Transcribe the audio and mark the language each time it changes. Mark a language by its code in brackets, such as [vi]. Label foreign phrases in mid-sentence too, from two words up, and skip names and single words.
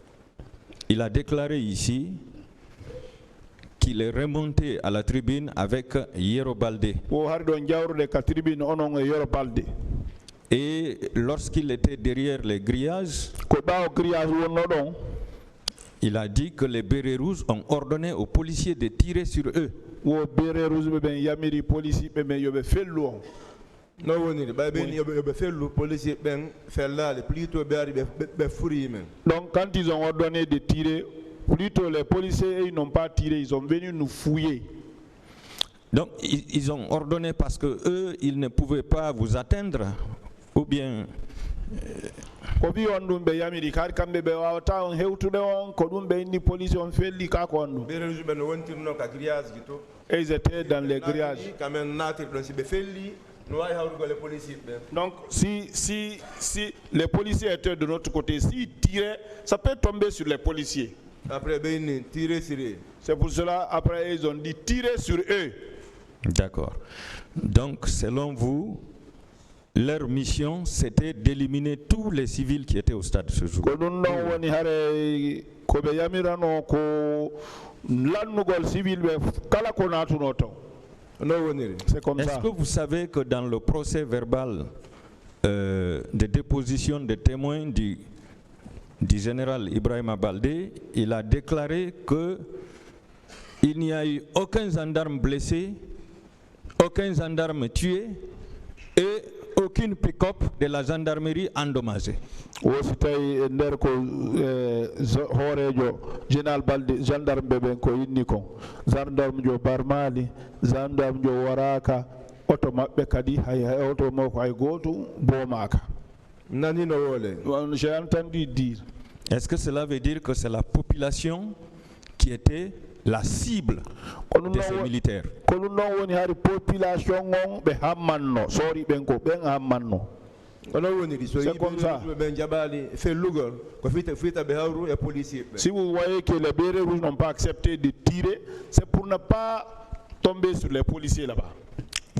[fr] Il a déclaré ici qu'il est remonté à la tribune avec Yero Baldé. Et lorsqu'il était derrière les grillages, il a dit que les bérets rouges ont ordonné aux policiers de tirer sur eux. [ff] no woniri ɓay ɓen yoɓe fellu policier ɓen fellale [fr] plutôt ɓe [ff] ari ɓe furi men. [fr] Donc quand ils ont ordonné de tirer, plutôt les policiers ils n'ont pas tiré, ils sont venus nous fouiller. Donc ils ont ordonné parce que eux ils ne pouvaient pas vous atteindre, ou bien [ff] ko wi on ɗum ɓe yamiri kadi kamɓe ɓe wawata on hewtude on ko ɗum ɓe inni police on felli ka ko on ɗum. ɓe rejuɓe no wontirno ka grillage ji to. [fr] Et ils étaient dans les grillages. [ff] Kamen natir ɗon si ɓe felli no wawi hawrugol [fr] les policiers [ff] ɓen. [fr] Donc si les policiers étaient de notre côté, s'ils tiraient, ça peut tomber sur les policiers. Après [ff] ɓe inni [fr] tirer sur eux. C'est pour cela après ils ont dit tirer sur eux. D'accord. Donc selon vous, leur mission, c'était d'éliminer tous les civils qui étaient au stade ce jour. C'est comme ça. Est-ce que vous savez que dans le procès verbal de déposition des témoins du général Ibrahima Baldé, il a déclaré qu'il n'y a eu aucun gendarme blessé, aucun gendarme tué et aucune pick-up de la gendarmerie endommagée. [ff] Wosi tawi e nder ko hoorejo général Balde gendarme ɓe ko inni kon gendarme jo Barmali gendarme jo Waraka oto maɓɓe kadi hay oto makko hay goto boomaka. Nani no wole. [fr] J'ai entendu dire. Est-ce que cela veut dire que c'est la population qui était la cible de ces militaires. [ff] Kono non woni hari population on be hammanno sori ben ko ben hammanno. [fr] C'est comme ça. Si vous voyez que les bérets rouges n'ont pas accepté de tirer, c'est pour ne pas tomber sur les policiers là-bas.